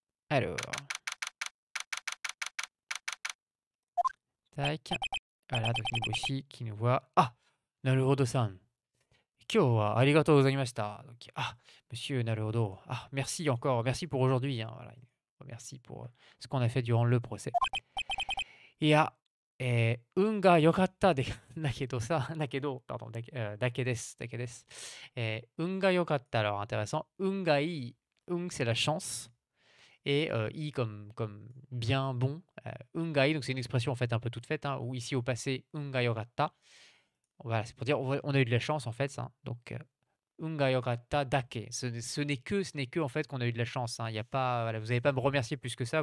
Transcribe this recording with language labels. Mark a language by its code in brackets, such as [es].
[fr] Alors. Tac. Voilà, donc Niboshi qui nous voit. [ja] Ah, Naruhodo-san. Kyo wa arigatou gozaimashita. [fr] Donc, ah, monsieur Naruhodo. Ah, merci encore. Merci pour aujourd'hui, hein, voilà. Merci pour ce qu'on a fait durant le procès. [ja] いや、運が良かったで、だけどさ、だけど、 [fr] pardon, [ja] だけです、だけです。運が良かった、 [fr] alors intéressant. [ja] 運がいい、運 [fr] c'est la chance, et i comme bien, bon. [ja] 運がいい, [fr] donc c'est une expression en fait un peu toute faite, hein, ou ici au passé, [ja] 運が良かった. [fr] Voilà, c'est pour dire on a eu de la chance en fait, hein, donc [ja] unga yokata dake. [fr] Ce n'est que en fait qu'on a eu de la chance, hein. Il y a pas, voilà, vous n'avez pas à me remercier plus que ça.